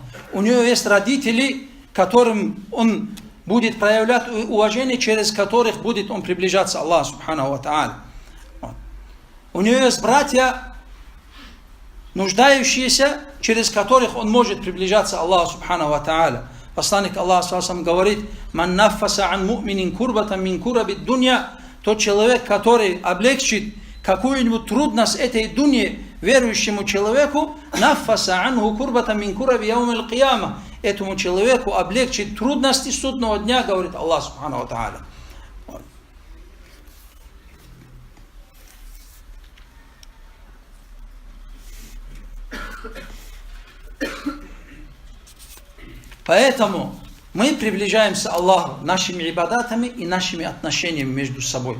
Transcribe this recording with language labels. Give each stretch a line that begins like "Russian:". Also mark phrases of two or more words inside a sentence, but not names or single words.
Russian: У него есть родители, которым он будет проявлять уважение, через которых будет он приближаться к Аллаху
Arabic: سبحانه وتعالى.
Russian: У него есть братья, нуждающиеся, через которых он может приближаться к Аллаху
Arabic: سبحانه وتعالى.
Russian: Посланник Аллаха говорит:
Arabic: «من نفس عن مؤمن كربة من كرب الدنيا».
Russian: Тот человек, который облегчит какую-нибудь трудность этой дуньи верующему человеку,
Arabic: نفس عنه كربة من كرب يوم القيامة.
Russian: Этому человеку облегчит трудности судного дня, говорит Аллах
Arabic: سبحانه وتعالى.
Russian: Поэтому мы приближаемся к Аллаху нашими ибадатами и нашими отношениями между собой.